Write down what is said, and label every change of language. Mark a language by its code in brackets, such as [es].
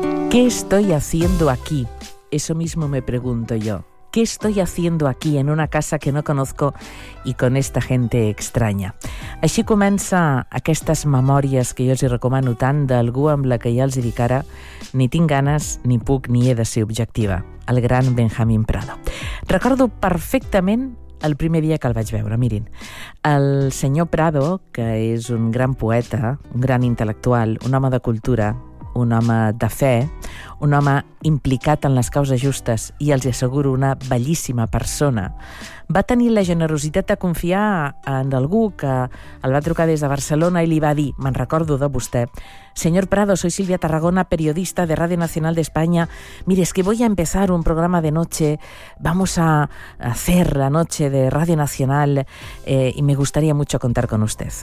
[es] ¿Qué estoy haciendo aquí? Eso mismo me pregunto yo. ¿Qué estoy haciendo aquí en una casa que no conozco y con esta gente extraña? [ca] Així comença aquestes memòries que jo els recomano tant d'algú amb la que ja els dic ara ni tinc ganes, ni puc, ni he de ser objectiva. El gran Benjamín Prado. Recordo perfectament el primer dia que el vaig veure, mirin. El senyor Prado, que és un gran poeta, un gran intel·lectual, un home de cultura, un home de fe, un home implicat en les causes justes i, els asseguro, una bellíssima persona, va tenir la generositat de confiar en algú que el va trucar des de Barcelona i li va dir, me'n recordo de vostè, [es] «Señor Prado, soy Silvia Tarragona, periodista de Radio Nacional de España. Mire, es que voy a empezar un programa de noche, vamos a hacer la noche de Radio Nacional y me gustaría mucho contar con usted».